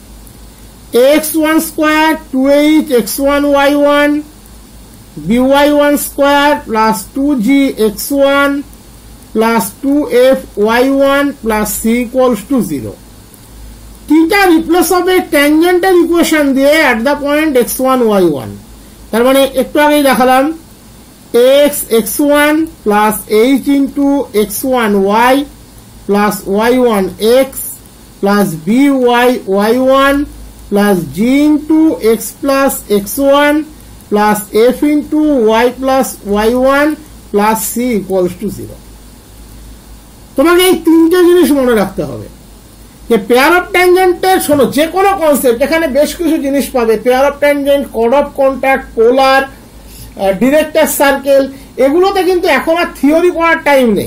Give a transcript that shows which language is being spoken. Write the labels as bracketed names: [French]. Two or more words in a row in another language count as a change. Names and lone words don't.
[English] x1 square 2h x1 y1 by1 square plus 2g x1 plus 2f y1 plus c equals to 0. [Bangla] টিটা রিপ্লেস হবে ট্যানজেন্টের ইকুয়েশন দিয়ে [English] at the point x1 y1. [Bangla] তার মানে একটু আগেই দেখালাম [English] x x1 plus h into x1 y plus y1 x plus by y1 plus g into x plus x1 plus f into y plus y1 plus c equals to 0। [Bangla] তোমাকে এই তিনটে জিনিস মনে রাখতে হবে যে [English] pair of tangent, [Bangla] শোনো, যে কোনো কনসেপ্ট এখানে বেশ কিছু জিনিস পাবে, [English] pair of tangent, chord of contact, [Bangla] পোলার, [English] director circle, [Bangla] এগুলোতে কিন্তু এখন আর থিওরি পড়ার টাইম নেই।